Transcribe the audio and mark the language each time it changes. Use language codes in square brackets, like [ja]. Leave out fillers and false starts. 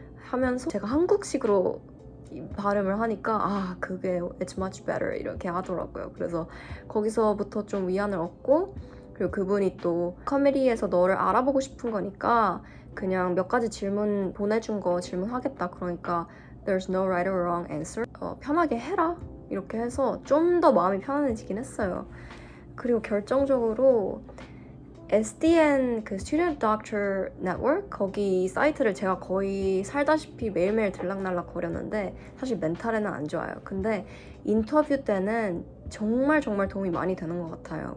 [ko] 하면서 제가 한국식으로 발음을 하니까 그게 [en] it's much better [ko] 이렇게 하더라고요. 그래서 거기서부터 좀 위안을 얻고 그리고 그분이 또 커뮤니티에서 너를 알아보고 싶은 거니까 그냥 몇 가지 질문 보내준 거 질문하겠다. 그러니까 [en] there's no right or wrong answer. [ko] 편하게 해라. 이렇게 해서 좀 더 마음이 편안해지긴 했어요. 그리고 결정적으로 SDN 그 Student Doctor Network 거기 사이트를 제가 거의 살다시피 매일매일 들락날락 거렸는데 사실 멘탈에는 안 좋아요. 근데 인터뷰 때는 정말 도움이 많이 되는 것 같아요.